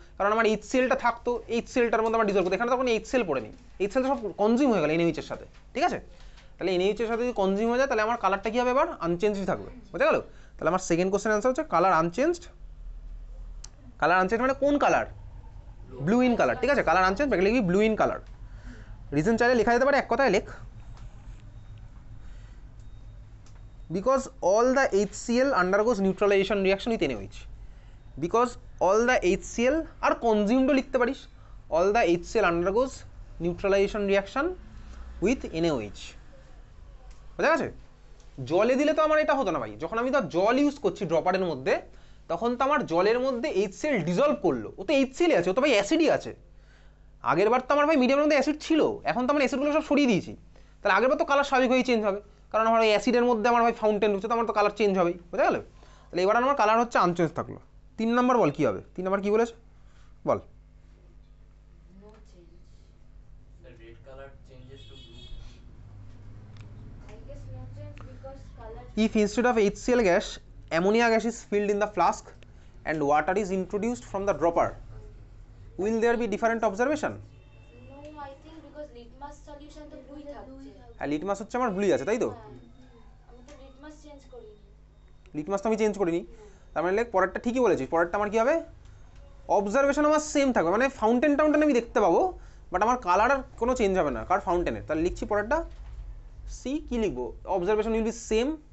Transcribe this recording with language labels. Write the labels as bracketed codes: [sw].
[bn] কারণ আমার HClটা থাকতো, HClটার মধ্যে আমার ডিজলভ করতো, এখানে তখন HCl পড়ে নেই, HCl তো সব কনজিউম হয়ে গেল NaOH এর সাথে, ঠিক আছে? তাহলে NaOH এর সাথে যদি কনজিউম হয়ে যায় তাহলে আমার কালারটা কী হবে এবার? আনচেঞ্জই থাকবে, বুঝতে গেল? তাহলে আমার সেকেন্ড কোশ্চেন অ্যান্সার হচ্ছে কালার আনচেঞ্জড। কালার আনচেঞ্জ মানে কোন কালার? [en] blue in colour, [bn] ঠিক আছে? কালার আনচেঞ্জ ব্যাকে লিখবি ব্লু ইন কালার। রিজন চাইলে লেখা যেতে পারে এক কথায় লেখ, [en] because all the HCl undergoes neutralization reaction with NaOH, because all the HCl আর consumed লিখতে পারিস, all the HCl undergoes neutralization reaction with NaOH, [bn] বুঝা গেছে? জলে দিলে তো আমার এটা হতো না ভাই, যখন আমি তো জল ইউজ করছি ড্রপারের মধ্যে তখন তো আমার জলের মধ্যে HCl ডিজলভ করলো, ও তো HCl আছে, ও তো ভাই অ্যাসিডই আছে। আগের বার তো আমার ভাই মিডিয়ামের মধ্যে অ্যাসিড ছিল, এখন তো আমরা অ্যাসিডগুলো সব সরিয়ে দিয়েছি, তাহলে আগের বার তো কালার স্বাভাবিকভাবেই চেঞ্জ হবে, কারণ আমার ওই অ্যাসিডের মধ্যে আমার ভাই ফাউন্টেন ঢুকছে, তো আমার তো কালার চেঞ্জ হবেই, বুঝা গেল? তাহলে এবার আমার কালার হচ্ছে আনচেঞ্জ থাকলো। 3 নম্বর বল কী হবে? 3 নম্বর কী বলেছে বল? [en] No change. The red color changes to blue. I guess no change because color. If instead of HCl gas, ammonia gas is filled in the flask and water is introduced from the dropper, will there be different observation? No, I think because litmus solution তো blue থাকছে। [bn] হ্যাঁ, litmus হচ্ছে আমার ব্লুই আছে, তাই তো? হ্যাঁ, আমি তো litmus চেঞ্জ করিনি। লিটমাস তো আমি চেঞ্জ করিনি, তার মানে পরেরটা ঠিকই বলেছিস। পরেরটা আমার কী হবে? অবজারভেশন আমার সেম থাকবে, মানে ফাউন্টেন টাউন্টেন আমি দেখতে পাবো, বাট আমার কালার আর কোনো চেঞ্জ হবে না, কার ফাউন্টেনের। তাহলে লিখছি পরেরটা সি, কী লিখবো? [en] Observation will be same.